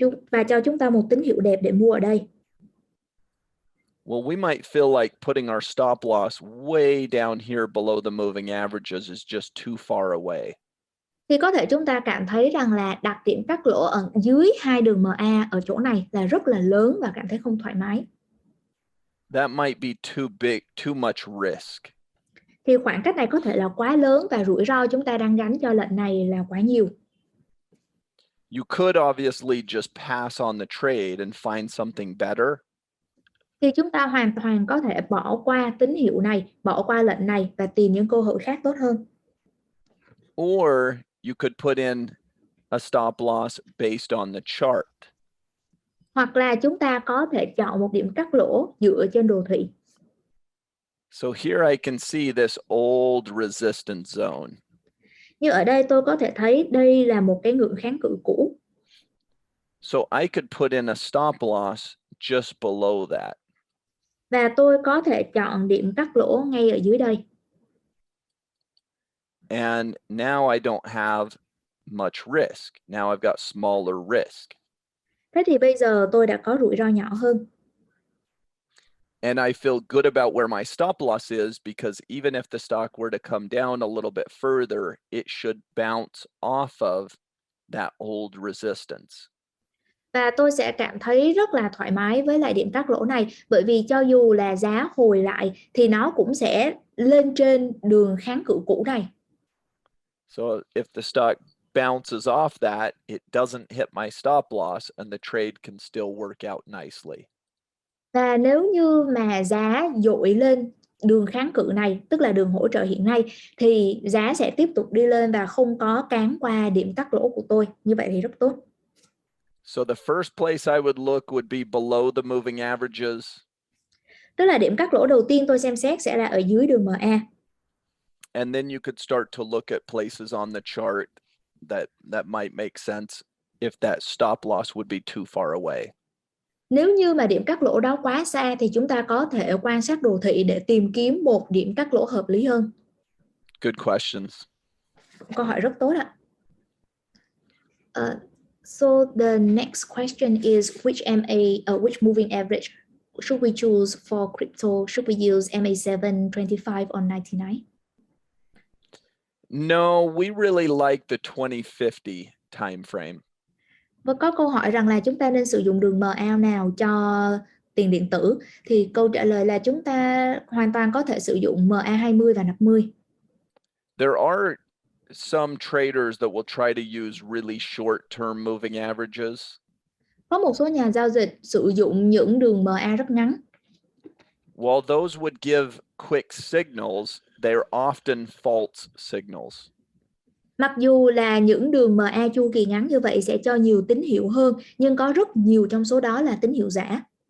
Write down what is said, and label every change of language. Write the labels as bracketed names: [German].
[Vietnamese] Và cho chúng ta một tín hiệu đẹp để mua ở đây. [English] Well, we might feel like putting our stop loss way down here below the moving averages is just too far away. [Vietnamese] Thì có thể chúng ta cảm thấy rằng là đặt điểm cắt lỗ ở dưới hai đường MA ở chỗ này là rất là lớn và cảm thấy không thoải mái. [English] That might be too big, too much risk. [Vietnamese] Thì khoảng cách này có thể là quá lớn và rủi ro chúng ta đang gánh cho lệnh này là quá nhiều. [English] You could obviously just pass on the trade and find something better. [Vietnamese] Thì chúng ta hoàn toàn có thể bỏ qua tín hiệu này, bỏ qua lệnh này và tìm những cơ hội khác tốt hơn. [English] Or you could put in a stop loss based on the chart. [Vietnamese] Hoặc là chúng ta có thể chọn một điểm cắt lỗ dựa trên đồ thị. [English] So here I can see this old resistance zone. [Vietnamese] Như ở đây tôi có thể thấy đây là một cái ngưỡng kháng cự cũ. [English] So I could put in a stop loss just below that. [Vietnamese] Và tôi có thể chọn điểm cắt lỗ ngay ở dưới đây. [English] And now I don't have much risk. Now I've got smaller risk. [Vietnamese] Thế thì bây giờ tôi đã có rủi ro nhỏ hơn. [English] And I feel good about where my stop loss is because even if the stock were to come down a little bit further, it should bounce off of that old resistance. [Vietnamese] Và tôi sẽ cảm thấy rất là thoải mái với lại điểm cắt lỗ này, bởi vì cho dù là giá hồi lại thì nó cũng sẽ lên trên đường kháng cự cũ này. [English] So if the stock bounces off that, it doesn't hit my stop loss and the trade can still work out nicely. [Vietnamese] Và nếu như mà giá dội lên đường kháng cự này, tức là đường hỗ trợ hiện nay, thì giá sẽ tiếp tục đi lên và không có cán qua điểm cắt lỗ của tôi. Như vậy thì rất tốt. [English] So the first place I would look would be below the moving averages. [Vietnamese] Tức là điểm cắt lỗ đầu tiên tôi xem xét sẽ là ở dưới đường MA. [English] And then you could start to look at places on the chart that might make sense if that stop loss would be too far away. [Vietnamese] Nếu như mà điểm cắt lỗ đó quá xa thì chúng ta có thể quan sát đồ thị để tìm kiếm một điểm cắt lỗ hợp lý hơn. [English] Good questions. [Vietnamese] Câu hỏi rất tốt ạ. [English] So the next question is which moving average should we choose for crypto? Should we use MA7, 25 or 99? No, we really like the 2050 time frame. [Vietnamese] Và có câu hỏi rằng là chúng ta nên sử dụng đường MA nào cho tiền điện tử, thì câu trả lời là chúng ta hoàn toàn có thể sử dụng MA20 và 50. [English] There are some traders that will try to use really short-term moving averages. [Vietnamese] Có một số nhà giao dịch sử dụng những đường MA rất ngắn. [English] While those would give quick signals, they're often false signals. [Vietnamese] Mặc dù là những đường MA chu kỳ ngắn như vậy sẽ cho nhiều tín hiệu hơn, nhưng có rất nhiều trong số đó là tín hiệu giả.